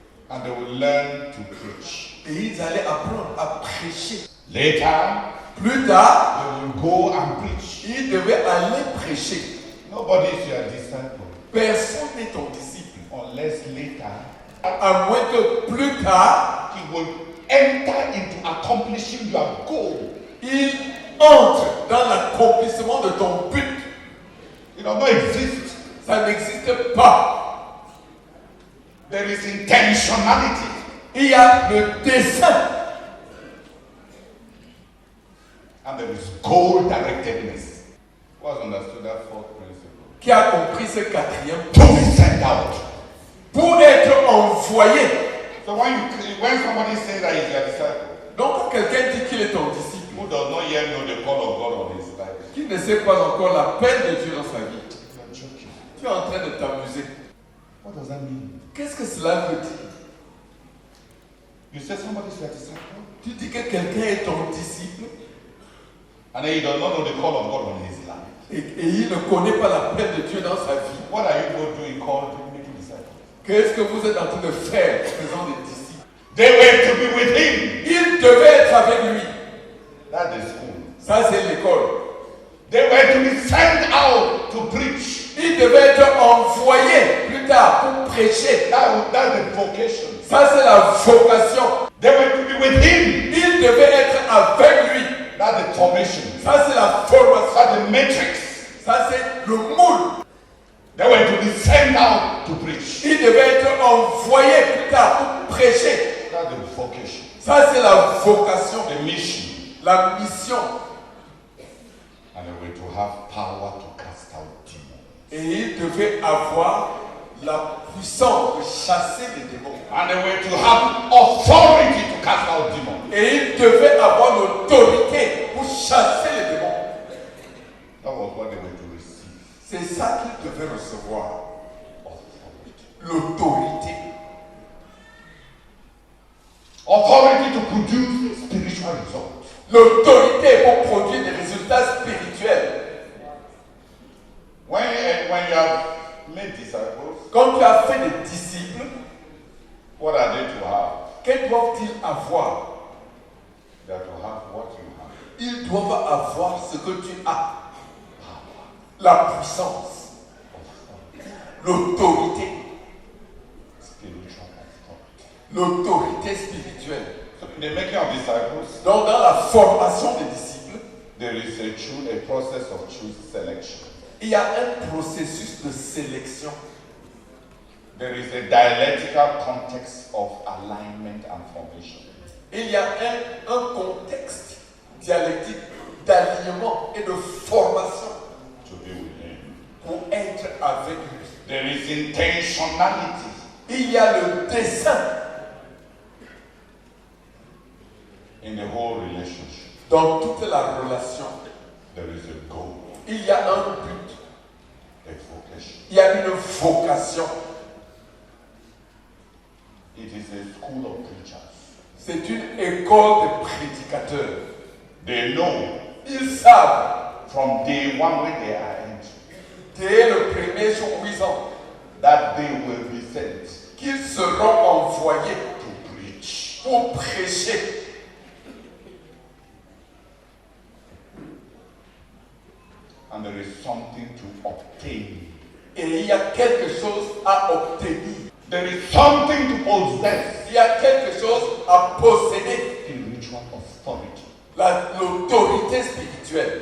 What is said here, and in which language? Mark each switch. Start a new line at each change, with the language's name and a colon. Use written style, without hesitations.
English: and they would learn to preach.
French: et ils allaient apprendre à prêcher.
English: Later,
French: Plus tard,
English: they will go and preach.
French: ils devaient aller prêcher.
English: Nobody is your disciple
French: Personne n'est ton disciple,
English: unless later
French: à moins que plus tard,
English: he will enter into accomplishing your goal.
French: il entre dans l'accomplissement de ton but.
English: It does not exist.
French: Ça n'existe pas.
English: There is intentionality.
French: Il y a le dessein
English: And there is goal directedness. Who has understood that fourth principle?
French: qui a compris ce quatrième.
English: To be sent out.
French: Pour être envoyé.
English: So when somebody says that he's your disciple,
French: Donc quand quelqu'un dit qu'il est ton disciple,
English: who does not yet know the call of God on his life,
French: qui ne sait pas encore l'appel de Dieu dans sa vie,
English: you are joking.
French: tu es en train de t'amuser.
English: What does that mean?
French: Qu'est-ce que cela veut dire?
English: You say somebody is your disciple,
French: Tu dis que quelqu'un est ton disciple
English: and then he does not know the call of God on his life.
French: et il ne connaît pas l'appel de Dieu dans sa vie.
English: What are you going to do in calling making disciples?
French: Qu'est-ce que vous êtes en train de faire en faisant des disciples?
English: They were to be with him.
French: Il devait être avec lui.
English: That's the school.
French: Ça, c'est l'école.
English: They were to be sent out to preach.
French: Il devait être envoyé plus tard pour prêcher.
English: That's the vocation.
French: Ça, c'est la vocation.
English: They were to be with him.
French: Il devait être avec lui.
English: That's the formation.
French: Ça, c'est la formation.
English: That's the matrix.
French: Ça, c'est le moule.
English: They were to be sent out to preach.
French: Il devait être envoyé plus tard pour prêcher.
English: That's the vocation.
French: Ça, c'est la vocation,
English: The mission.
French: la mission.
English: And they were to have power to cast out demons.
French: Et il devait avoir la puissance de chasser les démons.
English: And they were to have authority to cast out demons.
French: Et il devait avoir l'autorité pour chasser les démons.
English: That was what they were to receive.
French: C'est ça qu'il devait recevoir.
English: Authority.
French: L'autorité.
English: Authority to produce spiritual results.
French: L'autorité pour produire des résultats spirituels.
English: When you have made disciples,
French: Quand tu as fait des disciples,
English: what are they to have?
French: que doivent-ils avoir?
English: They are to have what you have.
French: Ils doivent avoir ce que tu as. la puissance, l'autorité,
English: spiritual authority.
French: l'autorité spirituelle.
English: So in the making of disciples,
French: Donc dans la formation des disciples,
English: there is a process of selection.
French: il y a un processus de sélection.
English: There is a dialectical context of alignment and formation.
French: Il y a un contexte dialectique d'alignement et de formation
English: To be with him.
French: pour être avec lui.
English: There is intentionality.
French: Il y a le dessein
English: In the whole relationship,
French: dans toute la relation.
English: there is a goal,
French: Il y a un but,
English: a vocation.
French: il y a une vocation.
English: It is a school of preachers.
French: C'est une école de prédicateurs.
English: They know
French: Ils savent,
English: from day one when they are entering,
French: dès le premier jour où ils entrent,
English: that they will be sent
French: qu'ils seront envoyés
English: to preach.
French: pour prêcher.
English: And there is something to obtain.
French: Et il y a quelque chose à obtenir.
English: There is something to possess.
French: Il y a quelque chose à posséder.
English: Spiritual authority
French: L'autorité spirituelle